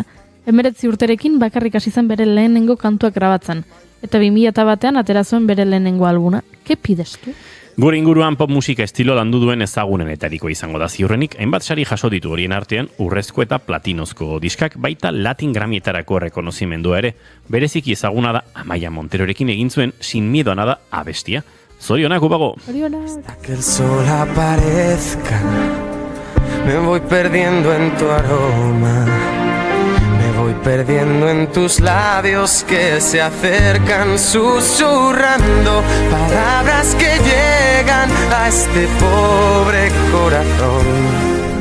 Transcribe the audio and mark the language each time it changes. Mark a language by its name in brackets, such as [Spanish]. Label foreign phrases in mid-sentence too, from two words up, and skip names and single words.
[Basque] 19 urterekin bakarrik hasi zen bere lehenengo kantuak grabatzen, eta 2001an atera zuen bere lehenengo albuna. Ke pidestu? Gure inguruan pop musika estilo landu duen ezagunenetariko izango da ziurrenik, hainbat sari jaso ditu horien artean urrezko eta platinozko diskak, baita Latin Grammietarako errekonozimendua ere. Bereziki ezaguna da Amaia Monterorekin egin zuen Sin miedo a nada abestia. Zorionak, Ubago! Zorionak! [Spanish] Hasta que el sol aparezca, me voy perdiendo en tu aroma, me voy perdiendo en tus labios que se acercan susurrando palabras que llegan a este pobre corazón.